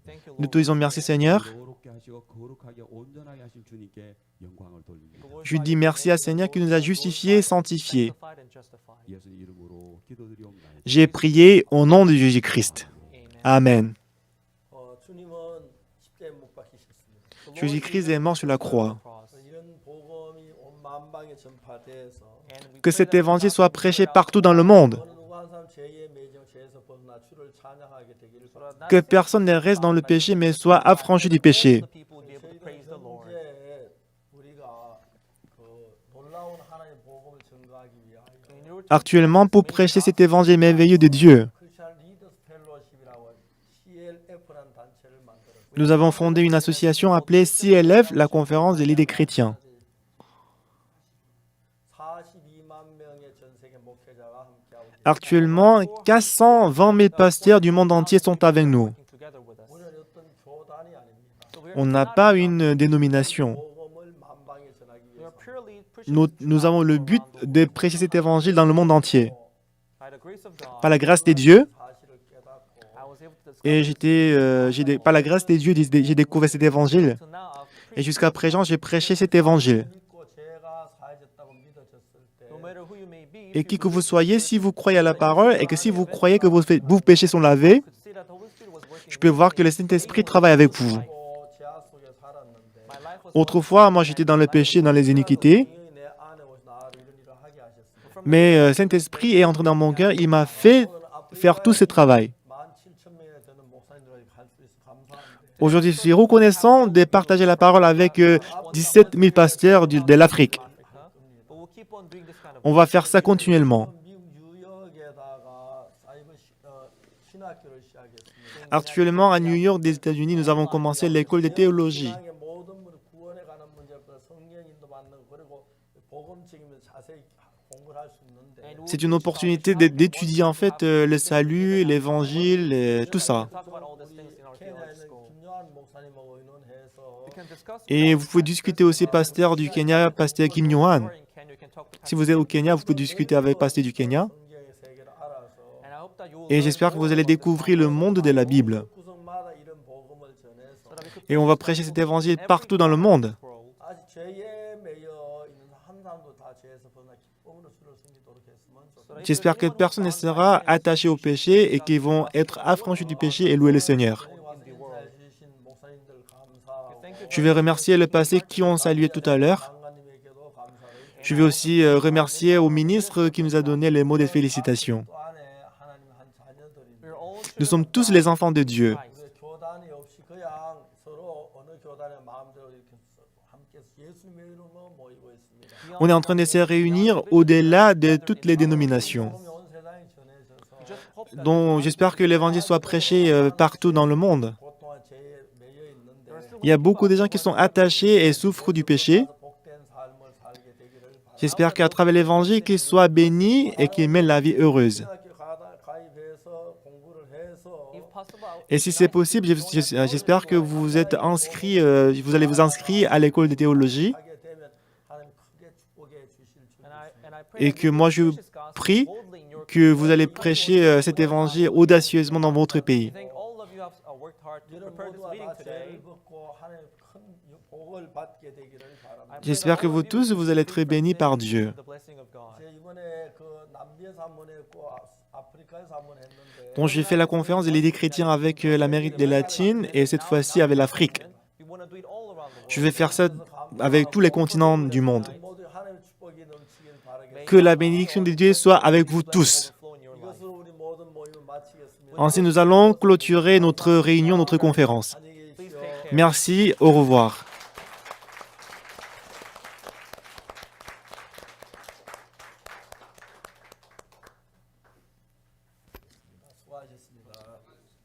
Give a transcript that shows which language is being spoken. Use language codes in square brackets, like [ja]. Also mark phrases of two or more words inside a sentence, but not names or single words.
[en] Thank you, [fr] Nous [en] Lord. [fr] te disons merci, Seigneur. [ko] 거룩게 하시고 거룩하게 온전하게 하신 주님께 영광을 돌립니다. [fr] Je dis merci à Seigneur qui nous a justifiés, sanctifiés. [en] Sanctified and justified. [ko] 예수 이름으로 기도드리옵나이다. [fr] J'ai prié au nom de Jésus-Christ. Amen. Amen. [ko] 주님은 십자가에 못 박히셨습니다. [en] The Lord [fr] Jésus-Christ [en] Jesus [fr] est mort sur la croix. [en] cross. [ko] 이런 복음이 온 만방에 전파돼서 [en] And we [fr] Que [en] pray [fr] cet [en] that [fr] évangile [en] the [fr] soit [en] gospel [fr] prêché [en] spread out [fr] partout dans le monde. [ko] 어느 누구 한 사람 죄의 매정 죄에서 벗어나 주를 찬양하게 되기를 [en] so that not [fr] Que [en] simply [fr] personne ne reste dans le péché, mais soit affranchi du péché. [en] all the people would be able to praise the Lord. [ko] 현재 우리가 그 놀라운 하나님의 복음을 전가하기 위하여 [en] In order to [fr] Actuellement, pour prêcher cet évangile merveilleux de Dieu, [ko] 크리스천 리더스 펠로십이라고 CLF라는 단체를 만들었고 [fr] nous avons fondé une association appelée CLF, la conférence des leaders chrétiens. [ko] 42만 명의 전 세계 목회자가 함께하고 있습니다. [fr] Actuellement, 420 000 pasteurs du monde entier sont avec nous. [en] working together with us. [ko] 우리는 어떤 교단이 아닙니다. [en] So we are [fr] On n'a [en] not [fr] pas [en] a [fr] une dénomination. [ko] 복음을 만방에 전하기 [en] we are [ko] 위해서 [en] purely preaching [fr] Nous avons le but de prêcher cet évangile dans le monde entier. [en] by the grace of God. [fr] Par la grâce des dieux, [ko] 사실을 깨닫고 [en] I was able to [fr] et [en] discover [fr] par la grâce des dieux, j'ai découvert cet évangile. [en] so now I've [fr] Et [en] preached [fr] jusqu'à présent, j'ai prêché cet évangile. [ko] 믿고 죄가 사해졌다고 믿어졌을 때 [en] no matter who you may be. [fr] Et qui que vous soyez, si vous croyez à la parole et que si vous croyez que vos péchés sont lavés, [en] could see that the Holy Spirit was working [fr] je peux voir que le Saint-Esprit travaille avec vous. [ko] 또 죄악 속에 살았는데 [en] my life was [fr] Autrefois, moi, j'étais dans le péché, dans les iniquités. [ko] 성령이 내 안에 오셔서 나를 이런 일을 하게 하셨습니다. [fr] Mais Saint-Esprit est entré dans mon cœur, il m'a fait faire tout ce travail. [ko] 17,000명에 되는 목사님들에게 갈 수 있어 감사한데 [fr] Aujourd'hui, je suis reconnaissant de partager la parole avec 17 000 pasteurs de l'Afrique. [en] Africa, but we'll keep on doing this kind of [fr] On va faire ça continuellement. [ko] 미국 뉴욕에다가 사이버 신학교를 시작했습니다. [fr] Actuellement, à New York, des États-Unis, nous avons commencé l'école de théologie. [ko] 세상의 모든 분이 구원에 관한 문제보다 성령 인도받는 거 그리고 복음 책임을 자세히 공부를 할 수 있는데 [en] And [fr] C'est une opportunité d'étudier en fait le salut, l'évangile, et tout ça. [en] talk about all these things in our theology [ko] 케냐에는 [en] school. [ko] 김요한 목사님하고 의논해서 [en] We can discuss [fr] Et vous pouvez discuter aussi pasteur du Kenya, pasteur Kim Yohan. [en] in Kenya, you can talk to [fr] Si vous êtes au Kenya, vous pouvez discuter avec pasteur du Kenya. [ko] 성경의 세계를 알아서 [en] and I hope that you will [fr] Et [en] learn [fr] j'espère que [en] more [fr] vous allez [en] about the [fr] découvrir le monde de la Bible. [ko] 구석마다 이런 복음을 전해서 [en] so that we could [fr] Et on va prêcher cet évangile partout dans le monde. [en] grow. [ko] 아직 죄에 매여 있는 한 사람도 다 죄에서 벗어나 기쁨으로 주를 섬기도록 했으면 좋겠습니다. [fr] J'espère que personne ne sera attaché au péché et qu'ils vont être affranchis du péché et louer le Seigneur. [ko] 인사해 주신 목사님들 감사하고 [fr] Je vais remercier le pasteur qui ont salué tout à l'heure. [ko] 장관님에게도 감사를 [fr] Je vais aussi remercier au ministre qui nous a donné les mots de félicitations. [ko] 또 안에 하나님 한 자녀들인데 [en] We're all [fr] Nous [en] children [fr] sommes [en] of [fr] tous [en] God [fr] les enfants de Dieu. [en] in Christ. [ko] 우리 교단이 없이 그냥 서로 어느 교단의 마음대로 이렇게 함께 예수님의 이름으로 모이고 있습니다. [fr] On est en train de se réunir au-delà de toutes les dénominations. [ko] 복음이 온 세상에 전해져서 [en] Just hope that [fr] Donc j'espère que l'évangile soit prêché partout dans le monde. [ko] 고통한 죄에 매여 있는데 [en] there are still [fr] Il y a beaucoup de gens qui sont attachés et souffrent du péché. [ko] 복된 삶을 살게 되기를 바랍니다. [fr] J'espère qu'à travers l'évangile, qu'ils soient bénis et qu'ils mènent la vie heureuse. [ko] 신학교 가입해서 공부를 해서 [en] if possible [fr] Et si c'est possible, j'espère que vous êtes inscrits, vous allez vous inscrire à l'école de théologie [ko] 하게 되면 하나님 크게 축복해 주실 줄 [en] and I pray [fr] et [en] that [fr] que [en] you [fr] moi [en] will [fr] je [en] preach this gospel [fr] prie [en] boldly in your [fr] que vous allez prêcher cet évangile audacieusement dans votre pays. [en] I think all of you have worked hard to [ko] 이런 [en] prepare this [ko] 모두가 [en] meeting [ko] 다 [en] today. [ko] 죄를 벗고 하나님 큰 복을 받게 되기를 바랍니다. [fr] J'espère que vous tous, vous allez être bénis par Dieu. [en] The blessing of God. [ko] 제 이번에 그 남비에 산문에 있고 아프리카에서 한번 했는데 [fr] dont j'ai fait la conférence de l'idée chrétienne avec l'Amérique latine et cette fois-ci avec l'Afrique. [en] We want to do it all around the world. [fr] Je vais faire ça avec tous les continents du monde. [ko] 모두 하나님의 축복이 넘치길 바라겠습니다. [fr] Que la bénédiction de Dieu soit avec vous tous. [en] Overflow in your life. [ko] 이것으로 우리 모든 모임을 마치겠습니다. [fr] Ainsi, nous allons clôturer notre réunion, notre conférence. [ko] 안녕히 [en] Please [ko] 계십시오. [en] take care. [fr] Merci, au revoir. [ko] 수고하셨습니다.